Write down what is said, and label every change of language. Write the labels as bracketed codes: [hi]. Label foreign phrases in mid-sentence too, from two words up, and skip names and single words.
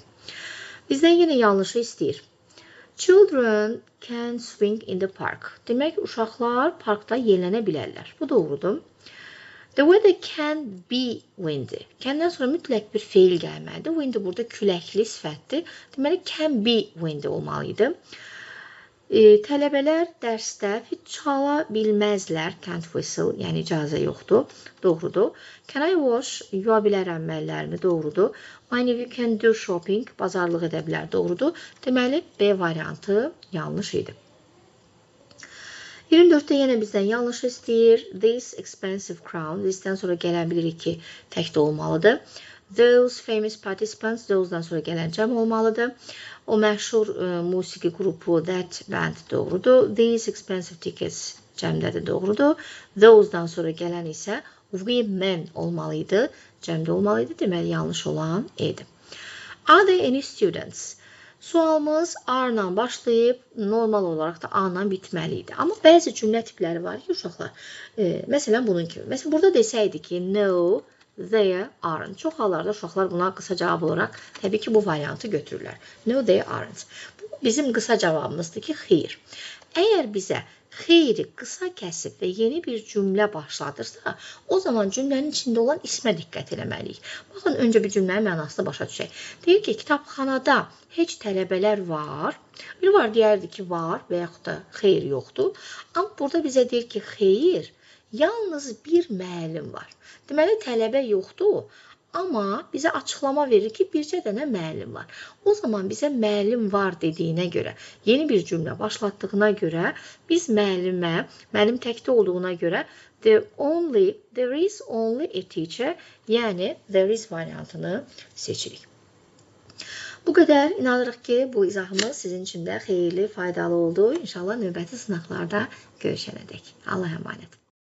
[az] Bizdən yenə yanlışı istəyir. [en] Children can swing in the park. [az] Demək, uşaqlar parkda yelənə bilərlər. Bu doğrudur. [en] The weather can be windy. [az] Kəndən sonra mütləq bir feil gəlməlidir. Windy burada küləkli sifətdir. Deməli, [en] can be windy [az] olmalıydı. Tələbələr dərsdə çala bilməzlər. [en] Can't whistle, [az] yəni icazə yoxdur. Doğrudur. [en] Can I wash? [az] Yuva bilərəm əllərimi. Doğrudur. [en] My nephew can do shopping. [az] Bazarlıq edə bilər. Doğrudur. Deməli, B variantı yanlış idi. 24-də yenə bizdən yanlış istəyir. [en] This expensive crown. [az] This'dən sonra gələn bilirik ki, təkdə olmalıdır. [en] Those famous participants. [az] Those'dan sonra gələn cəm olmalıdır. O məşhur musiqi qrupu [en] that band [az] doğrudur. [en] These expensive tickets [az] cəmdədir doğrudur. Those'dan sonra gələn isə women olmalıydı. Cəmdə olmalıydı. Deməli, yanlış olan idi. [en] Are there any students? [az] Sualımız A-la başlayıb, normal olaraq da A-la bitməliydi. Amma bəzi cümlə tipləri var ki, uşaqlar. Məsələn, bunun kimi. Məsələn, burada desəydi ki, [en] no, they aren't. [az] Çox hallarda uşaqlar buna qısa cavab olaraq, təbii ki, bu variantı götürürlər. [en] No, they aren't. [az] Bu bizim qısa cavabımızdır ki, xeyr. Əgər bizə xeyri qısa kəsib və yeni bir cümlə başladırsa, o zaman cümlənin içində olan ismə diqqət eləməliyik. Baxın, öncə bir cümlənin mənasını başa düşək. Deyir ki, kitabxanada heç tələbələr var. Bir var, deyərdi ki, var və yaxud da xeyr yoxdur. Amma burada bizə deyir ki, xeyr, yalnız bir müəllim var. Deməli, tələbə yoxdur. Amma bizə açıqlama verir ki, bircə dənə müəllim var. O zaman bizə müəllim var dediyinə görə, yeni bir cümlə başlatdığına görə, biz müəllim təkdə olduğuna görə [en] there is only a teacher, [az] yəni [en] there is [az] variantını seçirik. Bu qədər. İnanırıq ki, bu izahımız sizin üçün də xeyirli, faydalı oldu. İnşallah növbəti sınaqlarda görüşənədək. [tr] Allah'a emanet.